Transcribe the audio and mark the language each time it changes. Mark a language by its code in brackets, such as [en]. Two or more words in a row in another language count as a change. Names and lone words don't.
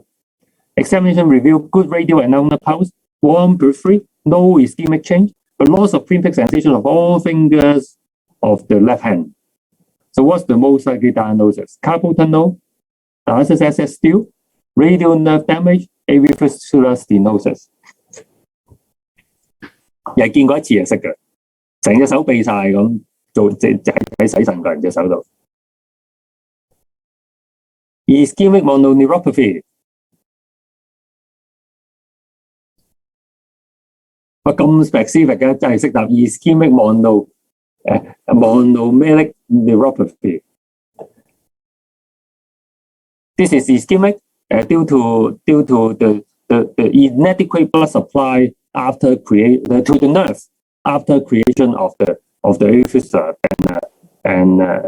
[en] Examination revealed good radial and ulnar pulse, warm periphery, no ischemic change, but loss of prefix sensation of all fingers of the left hand. So what's the most likely diagnosis? Carpal tunnel, dialysis SS still, radial nerve damage, AV fistula stenosis. [yue] 又係見過一次就識嘅，成隻手痹晒咁， 做就喺洗腎個人隻手度。 [en] Ischemic mononeuropathy， [yue] 哇咁 specific 嘅，真係識答 ischemic [en] monomelic neuropathy。This is ischemic due to the inadequate blood supply after to the nerve after creation of the AV fistula, and